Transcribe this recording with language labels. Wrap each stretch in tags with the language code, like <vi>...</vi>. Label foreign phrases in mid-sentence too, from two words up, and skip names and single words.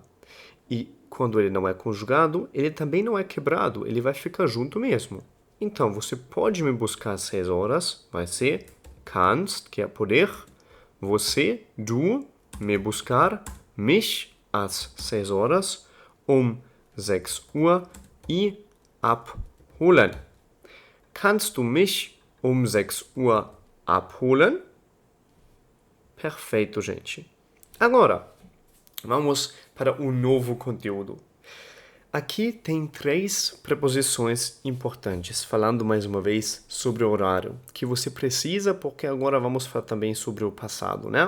<pt>E quando ele não é conjugado, ele também não é quebrado, ele vai ficar junto mesmo. Então, você pode me buscar às 6 horas, vai ser kannst, que é poder, você, du, me buscar, mich, às 6 horas, 6 Uhr e abholen.</pt> <de>Kannst du mich 6 Uhr abholen?</de> <pt>Perfeito, gente. Agora, vamos para o novo conteúdo. Aqui tem 3 preposições importantes, falando mais uma vez sobre o horário, que você precisa, porque agora vamos falar também sobre o passado, né?</pt>